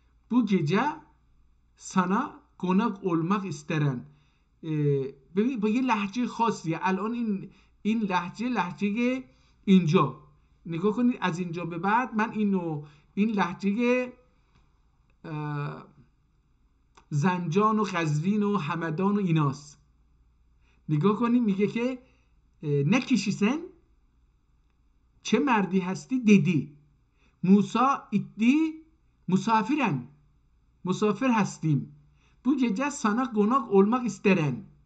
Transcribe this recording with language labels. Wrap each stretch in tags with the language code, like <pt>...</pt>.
<tr>bu gece sana konak olmak isteren.</tr> <fa>ببین با یه لهجه خاصیه. الان این لهجه اینجا نگاه کنید. از اینجا به بعد من این لهجه زنجان و قزوین و همدان و ایناست. نگاه کنید میگه که نه کیشیسن، چه مردی هستی؟ دیدی. موسا ایدی مسافرن، مسافر هستیم.</fa> <tr>bu gece sana konak olmak isteren.</tr>